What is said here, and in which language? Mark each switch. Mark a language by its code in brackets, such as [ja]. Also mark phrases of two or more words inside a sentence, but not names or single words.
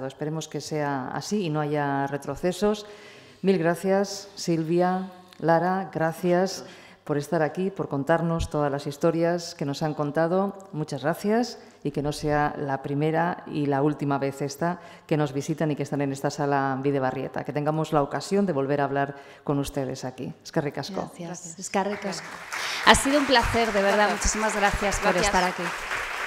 [es] Esperemos que sea así y no haya retrocesos. Mil gracias, Silvia, Lara, gracias por estar aquí, por contarnos todas las historias que nos han contado. Muchas gracias y que no sea la primera y la última vez esta que nos visitan y que están en esta sala Bidebarrieta. Que tengamos la ocasión de volver a hablar con ustedes aquí. [eu] Eskerrik asko. Gracias. Eskerrik asko. [es] Ha sido un placer, de verdad. Muchísimas gracias por estar aquí.